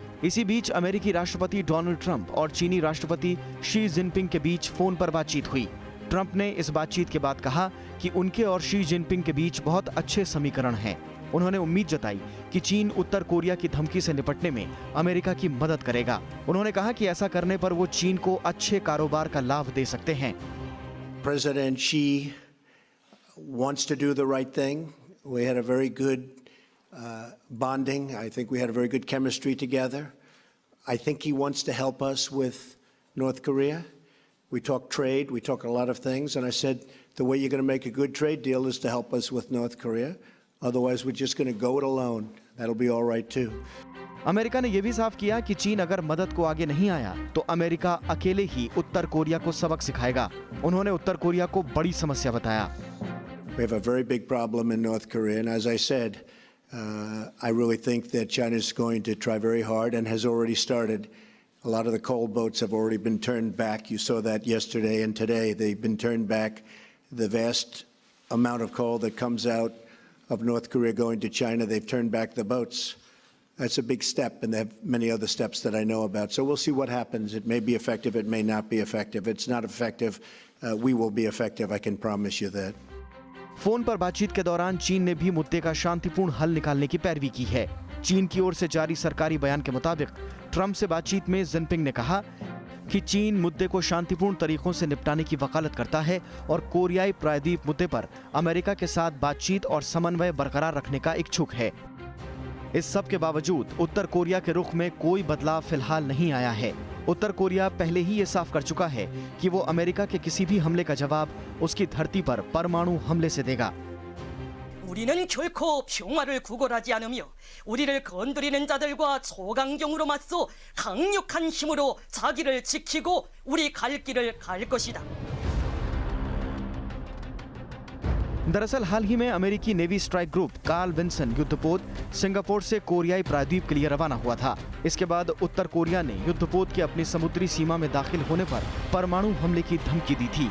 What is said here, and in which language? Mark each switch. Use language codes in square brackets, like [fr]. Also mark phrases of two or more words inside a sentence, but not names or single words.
[hi] इसी बीच अमेरिकी राष्ट्रपति डोनाल्ड ट्रंप और चीनी राष्ट्रपति शी जिनपिंग के बीच फोन पर बातचीत हुई। ट्रंप ने इस बातचीत के बाद कहा कि उनके और शी जिनपिंग के बीच बहुत अच्छे समीकरण हैं। उन्होंने उम्मीद जताई कि चीन उत्तर कोरिया की धमकी से निपटने में अमेरिका की मदद करेगा। उन्होंने कहा कि ऐसा करने पर वो चीन को अच्छे कारोबार का लाभ दे सकते हैं। [en] President Xi wants to do the right thing. We had a very good bonding. I think we had a very good chemistry together. I think he wants to help us with North Korea. We talk trade, we talk a lot of things, and I said the way you're going to make a good trade deal is to help us with North Korea. Otherwise, we're just going to go it alone. That'll be all right too. [hi] अमेरिका ने यह भी साफ किया कि चीन अगर मदद को आगे नहीं आया तो अमेरिका अकेले ही उत्तर कोरिया को सबक सिखाएगा। उन्होंने उत्तर कोरिया को बड़ी समस्या बताया। [en] We have a very big problem in North Korea, and as I said, I really think that China is going to try very hard and has already started. A lot of the coal boats have already been turned back. You saw that yesterday and today. They've been turned back. The vast amount of coal that comes out of North Korea going to China, they've turned back the boats. That's a big step, and they have many other steps that I know about. So we'll see what happens. It may be effective. It may not be effective. It's not effective. We will be effective. I can promise you that. [hi] फोन पर बातचीत के दौरान चीन ने भी मुद्दे का शांतिपूर्ण हल निकालने की पैरवी की है। चीन की ओर से जारी सरकारी बयान के मुताबिक ट्रंप से बातचीत में जिनपिंग ने कहा कि चीन मुद्दे को शांतिपूर्ण तरीकों से निपटाने की वकालत करता है और कोरियाई प्रायद्वीप मुद्दे पर अमेरिका के साथ बातचीत और समन्वय बरकरार रखने का इच्छुक है। इस सब के बावजूद उत्तर कोरिया के रुख में कोई बदलाव फिलहाल नहीं आया है। उत्तर कोरिया पहले ही ये साफ कर चुका है कि वो अमेरिका के किसी भी हमले का जवाब उसकी धरती पर परमाणु हमले से देगा। [ko] 우리는 결코 평화를 구걸하지 않으며 우리를 건드리는 자들과 초강경으로 맞서 강력한 힘으로 자기를 지키고 우리 갈 길을 갈 것이다. [hi] दरअसल हाल ही में अमेरिकी नेवी स्ट्राइक ग्रुप कार्ल विन्सन युद्धपोत सिंगापुर से कोरियाई प्रायद्वीप के लिए रवाना हुआ था। इसके बाद उत्तर कोरिया ने युद्धपोत के अपनी समुद्री सीमा में दाखिल होने पर परमाणु हमले की धमकी दी थी।